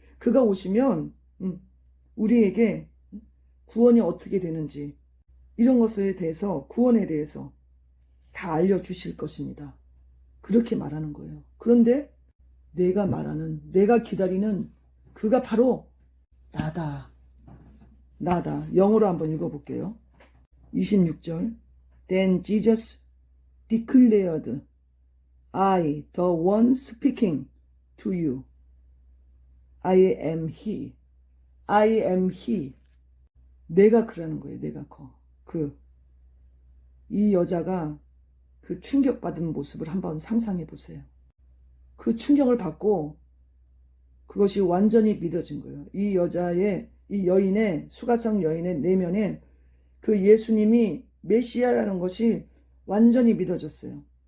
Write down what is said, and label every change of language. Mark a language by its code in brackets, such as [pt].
[ko] 그가 오시면 우리에게 구원이 어떻게 되는지 이런 것에 대해서 구원에 대해서 다 알려주실 것입니다. 그렇게 말하는 거예요. 그런데 내가 기다리는 그가 바로 나다. 영어로 한번 읽어볼게요. [en] 26절 Then Jesus declared, I, the one speaking to you, I am he. I am he. [ko] 내가 그러는 거예요. 내가 이 여자가 그 충격받은 모습을 한번 상상해 보세요. 그 충격을 받고 그것이 완전히 믿어진 거예요. 이 여인의 수가성 여인의 내면에 그 예수님이 메시아라는 것이 완전히 믿어졌어요.